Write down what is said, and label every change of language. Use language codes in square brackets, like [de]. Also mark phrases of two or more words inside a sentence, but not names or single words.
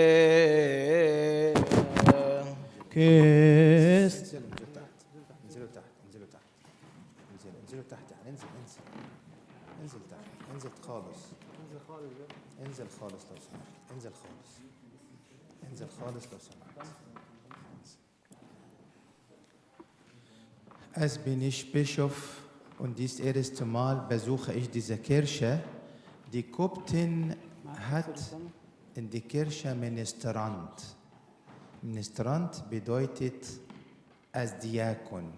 [ar] كيس انزلوا تحت انزلوا تحت انزلوا تحت انزلوا تحت يعني انزل تحت انزل خالص انزل خالص لو سمحت انزل خالص لو سمحت. [de] Als bin ich Bischof und dies erste Mal besuche ich diese Kirche. Die Koptin hat in die Kirche Ministrant. Ministrant bedeutet als Diakon.